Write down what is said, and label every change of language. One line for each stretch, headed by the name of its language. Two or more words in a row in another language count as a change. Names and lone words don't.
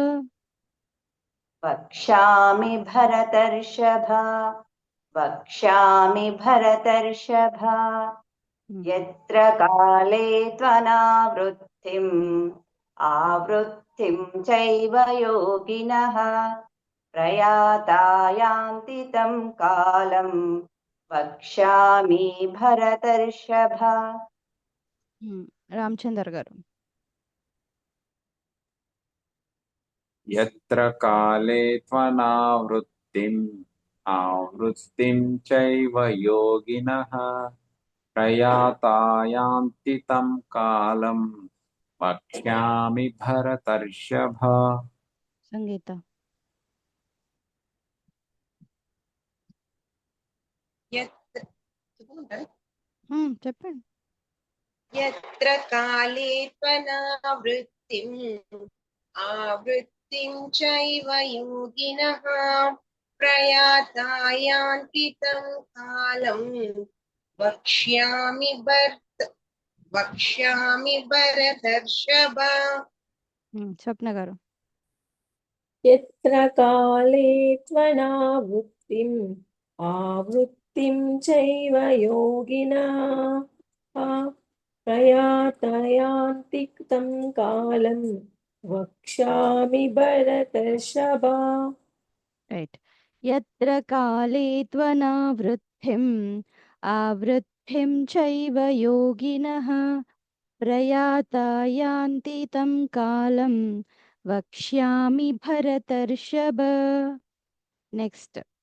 Sanskrit: वक्ष्यामि भरतर्षभ वक्ष्याమి भरतर्षभ यत्र काले त्वनावृत्तिम् आवृत्तिं चैव योगिनः प्रयातायान्ति तं कालम् वक्ष्यामि भरतर्षभ.
Telugu: రామచందర్ గారు.
Sanskrit: यत्र काले त्वनावृत्तिम् आवृत्तिं चैव योगिनः प्रयातायान्ति तं कालं वक्ष्यामि भरतर्षभ.
Telugu: సంగీత. చెప్పండి.
Sanskrit: यत्र काले त्वनावृत्तिम् आवृत्तिं चैव योगिनः प्रयाता यान्ति तं कालं वक्ष्यामि भरतर्षभ
Telugu: స్వప్న గారు
Sanskrit: यत्र काले त्वनावृत्तिम् आवृत्तिं चैव योगिनः प्रयातयान्ति तं कालं वक्ष्यामि भरतर्षभ రైట్ యత్ర కాళే త్వనావృత్తిం ఆవృత్తిం చైవ యోగినః ప్రయాతా యాంతి తం కాలం వక్ష్యామి భరతర్షభ నెక్స్ట్